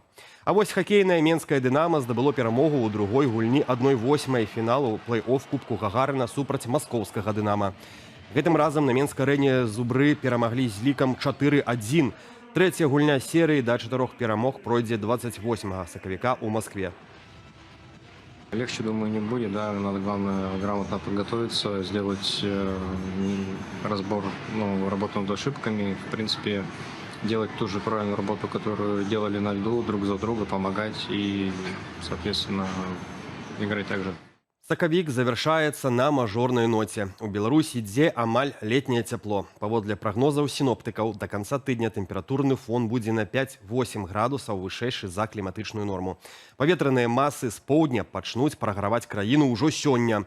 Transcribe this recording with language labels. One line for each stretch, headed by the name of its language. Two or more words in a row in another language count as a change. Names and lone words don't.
Belarusian: А вось хакейная менская «Дынама» здабыло перамогу ў другой гульні 1/8 фіналу плэй-офф Кубку Гагарына супраць маскоўскага «Дынама». Гэтым разам на менскай арэне зубры перамаглі з лікам 4-1.
Russian: Третья гульня серии до 4 перамог пройдет 28 сакавіка у Москве. Легче, думаю, не будет, да, надо, главное, грамотно подготовиться, сделать разбор, работу над ошибками, в принципе, делать ту же правильную работу, которую делали на льду, друг за друга, помогать и, соответственно, играть так же.
Belarusian: Сакавік завяршаецца на мажорнай ноце. У Беларусі ідзе амаль летняе цяпло. Паводле прагнозаў сіноптыкаў, да канца тыдня тэмпературны фон будзе на 5-8 градусаў вышэйшы за кліматычную норму. Паветраныя масы з поўдня пачнуць праграваць краіну ўжо сёння.